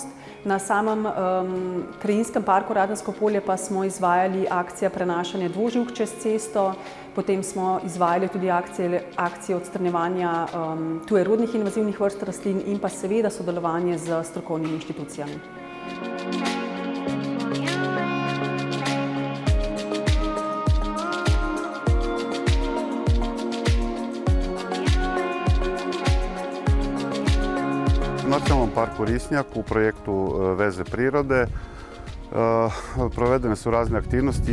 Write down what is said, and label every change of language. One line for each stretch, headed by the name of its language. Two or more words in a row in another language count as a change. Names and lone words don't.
Slovenian: Na samem Krajinskem parku Radensko polje pa smo izvajali akcije prenašanja dvoživk čez cesto, potem smo izvajali tudi akcije odstranjevanja tujerodnih invazivnih vrst rastlin in pa seveda sodelovanje z strokovnimi inštitucijami.
Croatian: U Nacionalnom parku Risnjak u projektu Veze prirode provedene su razne aktivnosti.